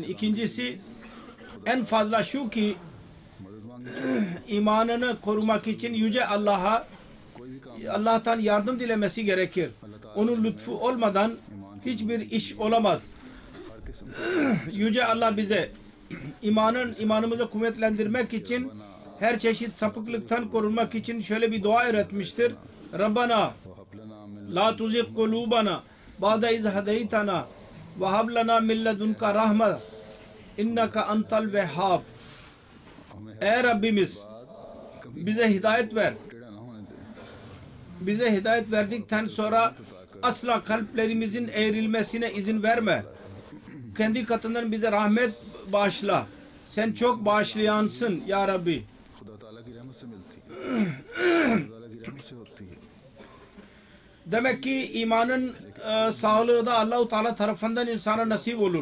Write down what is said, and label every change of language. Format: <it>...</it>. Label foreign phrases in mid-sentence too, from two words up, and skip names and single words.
<tr>İkincisi en fazla şu ki imanını korumak için Yüce Allah'tan yardım dilemesi gerekir. Onun lütfu olmadan hiçbir iş olamaz. Yüce Allah bize imanımızı kuvvetlendirmek için, her çeşit sapıklıktan korunmak için şöyle bir dua öğretmiştir.</tr> <ar>ربنا لا تزغ قلوبنا بعد إذ هديتنا وهب لنا من لدنك رحمة إنك أنت الوهاب.</ar> <tr>Ey Rabbimiz, bize hidayet ver. Bize hidayet verdikten sonra asla kalplerimizin eğrilmesine izin verme. Kendi katından bize rahmet bağışla. Sen çok bağışlayansın ya Rabbi. Demek ki imanın sağlığı da Allah-u Teala tarafından insana nasip olur.</tr>